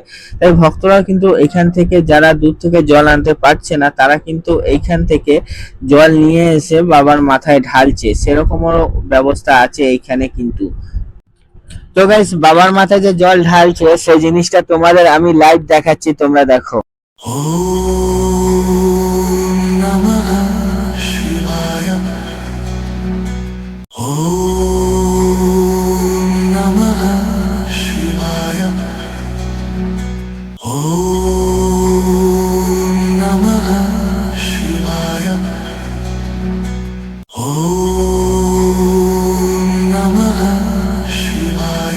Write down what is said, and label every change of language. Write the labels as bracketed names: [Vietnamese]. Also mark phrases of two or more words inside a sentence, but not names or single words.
[Bangla] তাই ভক্তরা কিন্তু এখান থেকে, যারা দূর থেকে জল আনতে পারছে না, তারা কিন্তু এইখান থেকে জল নিয়ে এসে বাবার মাথায় ঢালছে, সেরকমও ব্যবস্থা আছে এইখানে কিন্তু। তো গাইস, বাবার মাথায় যে জল ঢালছে সেই জিনিসটা তোমাদের আমি লাইভ দেখাচ্ছি, তোমরা দেখো। [Sanskrit] ওম নমঃ শিবায়, ওম নমঃ শিবায়, ওম নমঃ শিবায়, ওম নমঃ শিবায়।